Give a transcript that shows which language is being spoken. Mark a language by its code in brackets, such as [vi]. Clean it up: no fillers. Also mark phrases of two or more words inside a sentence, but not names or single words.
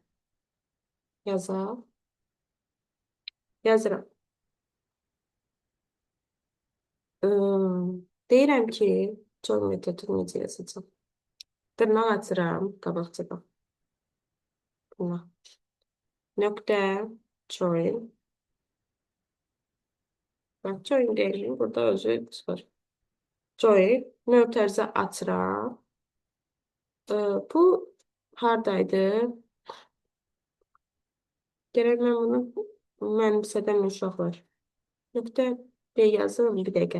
[az] Yazaq. Yazıram. Deyirəm ki, join metodunu necə yazacağam? Dırnaq açıram, qabaqcadan. Buna. Nöqtə join. Bak, join deyim. Burada özü çıxır. Join. Mötərizə açıram. Bu hardaydı? Gərək mən bunu mənimsədəm uşaqlar. Nöqtə B yazırım bir dəqiqə.